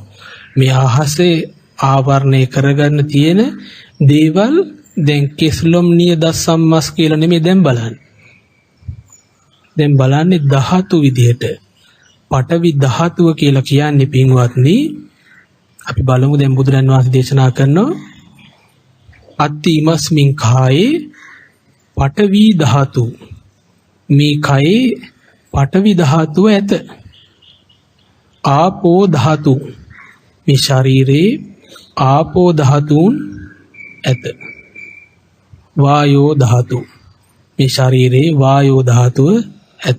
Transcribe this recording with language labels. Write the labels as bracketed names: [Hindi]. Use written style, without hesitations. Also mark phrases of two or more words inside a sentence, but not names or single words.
[Sinhala] මේ අහසේ ආවරණය කරගන්න තියෙන දේවල් දැන් කෙස්ලොම් නියද සම්මස් කියලා නෙමෙයි දැන් බලන්නේ. දැන් බලන්නේ ධාතු විදිහට. පඨවි ධාතුව කියලා කියන්නේ පින්වත්නි, අපි බලමු දැන් බුදුරන් වහන්සේ දේශනා කරනවා [Pali] අත්ති ඉමස්මින් කායේ පඨවි ධාතු. [Sinhala] මේ කයේ පඨවි ධාතුව ඇත. ආපෝ ධාතු, මේ ශරීරේ ආපෝ ධාතුන් ඇත. වායෝ ධාතු, මේ ශරීරේ වායෝ ධාතුව ඇත.